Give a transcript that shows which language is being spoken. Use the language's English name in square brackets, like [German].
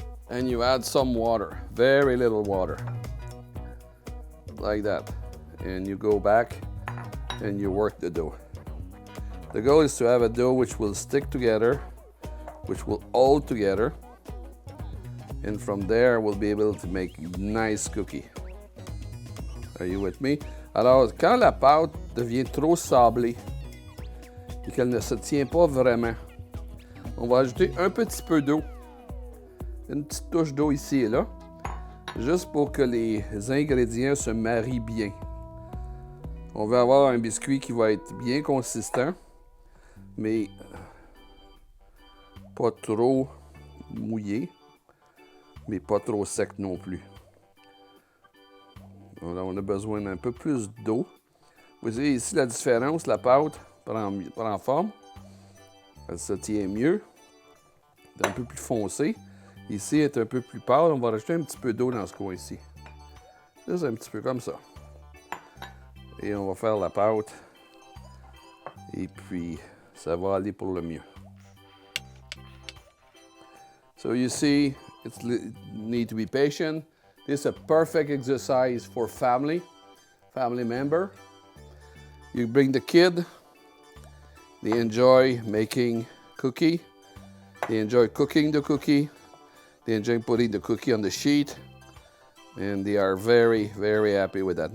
[English] and you add some water, very little water, like that. And you go back and you work the dough. The goal is to have a dough which will stick together, which will hold together, and from there we'll be able to make nice cookie. Are you with me? [French] Alors, quand la pâte devient trop sablée et qu'elle ne se tient pas vraiment, on va ajouter un petit peu d'eau, une petite touche d'eau ici et là, juste pour que les ingrédients se marient bien. On va avoir un biscuit qui va être bien consistant, mais pas trop mouillé, mais pas trop sec non plus. Alors, on a besoin d'un peu plus d'eau. Vous voyez ici la différence, la pâte prend forme, elle se tient mieux, c'est un peu plus foncé. Ici, elle est un peu plus pâle, on va rajouter un petit peu d'eau dans ce coin-ci. Juste un petit peu comme ça. Et on va faire la pâte. Et puis, ça va aller pour le mieux. [English] So you see, it need to be patient. This is a perfect exercise for family member. You bring the kid, they enjoy making cookie, they enjoy cooking the cookie, they enjoy putting the cookie on the sheet, and they are very, very happy with that.